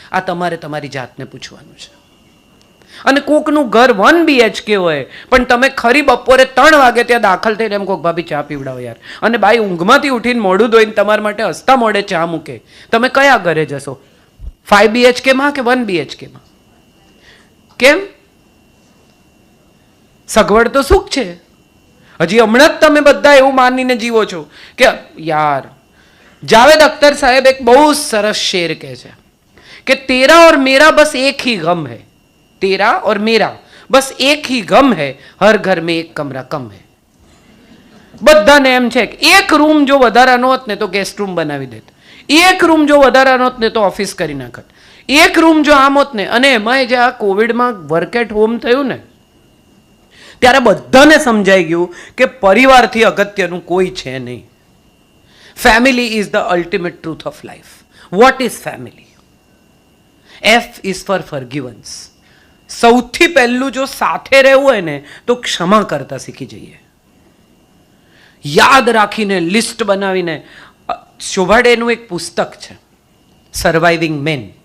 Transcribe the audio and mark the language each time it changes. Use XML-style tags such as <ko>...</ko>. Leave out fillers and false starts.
<gu>આ તમારે તમારી જાતને પૂછવાનું છે. અને કોકનું ઘર 1 BHK હોય પણ તમે ખરી બપોરે 3 વાગે ત્યાં દાખલ થઈને એમ કોક ભાભી ચા પીવડાવો યાર, અને બાઈ ઊંઘમાંથી ઉઠીને મોઢું ધોઈને તમારા માટે હસતા મોઢે ચા મૂકે, તમે કયા ઘરે જશો? 5 BHK માં કે 1 BHK માં? કેમ? સગવડ તો સુખ છે. હજી હમણાં જ તમે બધા એવું માનીને જીવો છો કે યાર. જાવેદ અખ્તર સાહેબ એક બહુ સરસ શેર કહે છે કે તેરા और मेरा बस एक ही गम है,</gu> <hi>तेरा और मेरा बस एक ही गम है, हर घर में एक कमरा कम है.</hi> <gu>બધાને એમ છે કે એક રૂમ જો વધારાનો હોત ને તો ગેસ્ટ રૂમ બનાવી દેત, એક રૂમ જો વધારાનો હોત ને તો ઓફિસ કરી નાખત, એક રૂમ જો આમ હોત ને. અને એમાં જે આ કોવિડમાં વર્ક એટ હોમ થયું ને ત્યારે બધાને સમજાઈ ગયું કે પરિવારથી અગત્યનું કોઈ છે નહીં.</gu> <en>Family is the ultimate truth of life. What is family? F is for forgiveness.</en> <gu>સૌથી પહેલું જો સાથે રહેવું હોય ને તો ક્ષમા કરતા શીખી જઈએ. યાદ રાખીને, લિસ્ટ બનાવીને. શોભાડેનું એક પુસ્તક છે સર્વાઇવિંગ મેન.</gu>